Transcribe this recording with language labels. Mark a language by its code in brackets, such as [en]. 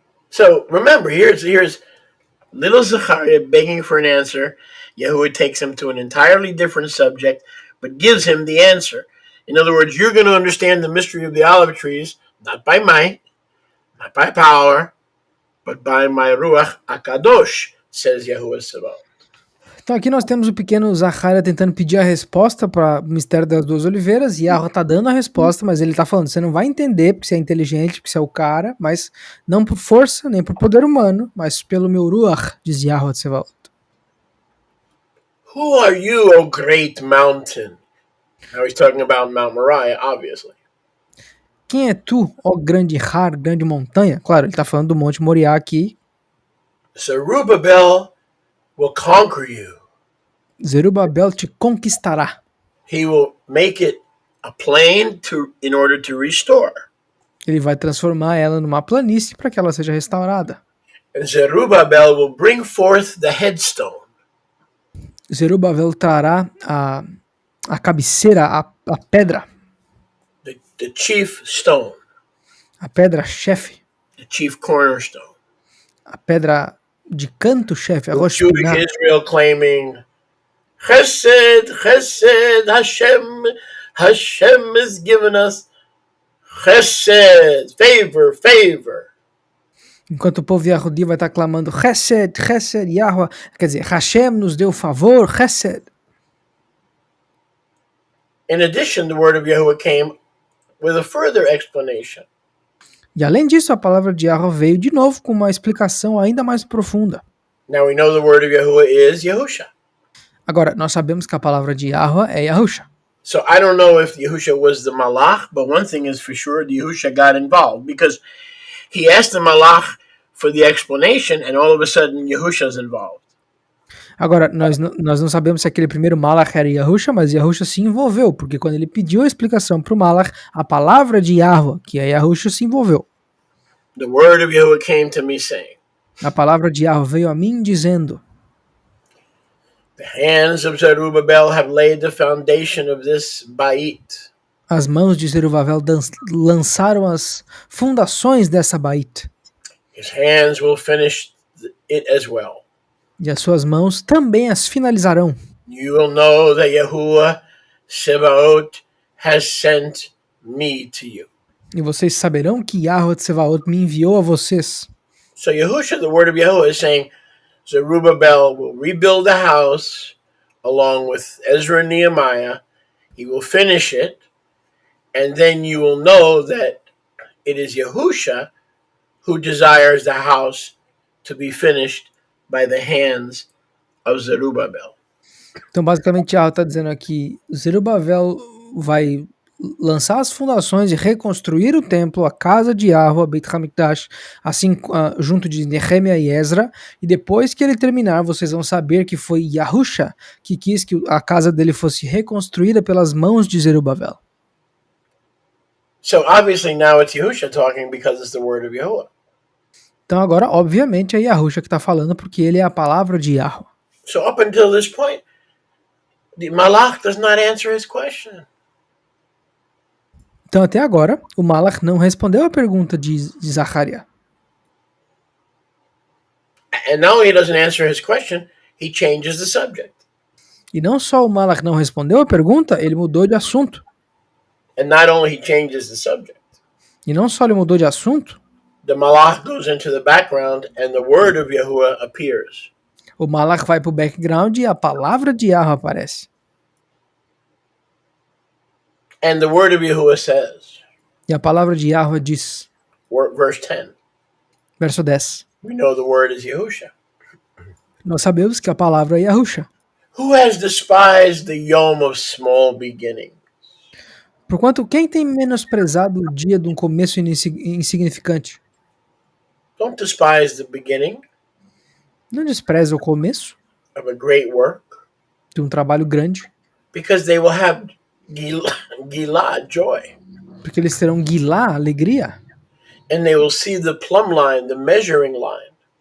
[en] So remember, here's little Zechariah begging for an answer. Yahuwah takes him to an entirely different subject, but gives him the answer. In other words, you're going to understand the mystery of the olive trees, not by might, not by power, but by my Ruach HaKadosh, says Yahuwah Sabaoth. [pt] Então aqui nós temos o pequeno Zacarias tentando pedir a resposta para o mistério das duas oliveiras, e Yahweh tá dando a resposta, mas ele tá falando, você não vai entender porque você é inteligente, porque você é o cara, mas não por força, nem por poder humano, mas pelo meu Ruach, diz Yahweh Tsebaot. [en] Who are you, O great mountain? Now he's talking about Mount Moriah, obviously. [pt] Quem é tu, ó grande Har, grande montanha? Claro, ele tá falando do Monte Moriá aqui. [en] Zerubbabel will conquer you. [pt] Zerubabel te conquistará. [en] He will make it a plain in order to restore. [pt] Ele vai transformar ela numa planície para que ela seja restaurada. [en] And Zerubbabel will bring forth the headstone. [pt] Zerubabel trará a cabeceira, a pedra. [en] The chief stone. [pt] A pedra-chefe. [en] The chief cornerstone. [pt] A pedra de canto-chefe, a [en] With [pt] rocha [en] Jewish Israel claiming, Chesed, Chesed, Hashem has given us Chesed, favor, favor. [pt] Enquanto o povo Yahudi vai estar clamando Chesed, Chesed, Yahweh, quer dizer, Hashem nos deu favor, Chesed. [en] In addition, the word of Yahuwah came with a further explanation. [pt] E além disso, a palavra de Yahweh veio de novo com uma explicação ainda mais profunda. [en] Now we know the word of Yahuwah is Yahusha. [pt] Agora, nós sabemos que a palavra de Yahweh é Yahusha. [en] So I don't know if Yahusha was the malach, but one thing is for sure, Yahusha got involved because he asked the malach for the explanation, and all of a sudden Yahusha's involved. [pt] Agora, nós não sabemos se aquele primeiro Malach era Yahusha, mas Yahusha se envolveu, porque quando ele pediu a explicação para o Malach, a palavra de Yahweh, que é Yahusha, se envolveu. [en] The word of Yahuwah came to me saying, [pt] A palavra de Yahweh veio a mim dizendo, [en] the hands of Zerubbabel have laid the foundation of this bait. [pt] as mãos de Zerubabel lançaram as fundações dessa baita, [en] His hands will finish it as well. [pt] e as suas mãos também as finalizarão. [en] You will know that Yahuwah Sebaot has sent me to you. [pt] E vocês saberão que Yahweh Tsevaot me enviou a vocês. [en] So Yahusha, the word of Yahuwah, is saying Zerubbabel will rebuild the house along with Ezra and Nehemiah. He will finish it, and then you will know that it is Yahusha who desires the house to be finished by the hands of Zerubbabel. [pt] Então, basicamente, Yahweh está dizendo aqui, Zerubabel vai lançar as fundações e reconstruir o templo, a casa de Yahweh, Beit HaMikdash, assim junto de Nehemia e Ezra, e depois que ele terminar, vocês vão saber que foi Yahusha que quis que a casa dele fosse reconstruída pelas mãos de Zerubabel. [en] So obviously now it's Yahusha talking because it's the word of Yahuwah. [pt] Então agora, obviamente, é Yahusha que está falando porque ele é a palavra de Yahweh. [en] So up until this point, the Malach does not answer his question. [pt] Então até agora, o Malach não respondeu a pergunta de Zacarias. [en] And now he doesn't answer his question, he changes the subject. [pt] E não só o Malach não respondeu a pergunta, ele mudou de assunto. [en] And not only he changes the subject, [pt] E não só ele mudou de assunto, [en] the Malach goes into the background and the word of Yahuwah appears. [pt] o Malach vai para o background e a palavra de Yahweh aparece. [en] And the word of Yahuwah says, [pt] E a palavra de Yahweh diz, [en] verse 10, [pt] verso 10, [en] we know the word is Yahusha. [pt] nós sabemos que a palavra é Yahusha. [en] Who has despised the yom of small beginning? [pt] Porquanto quem tem menosprezado o dia de um começo insignificante? [en] Don't despise the beginning [pt] Não despreza o começo [en] of a great work, [pt] de um trabalho grande, [en] because they will have gilad, joy. [pt] porque eles terão guilá, alegria, [en] And they will see the plumb line, the measuring line,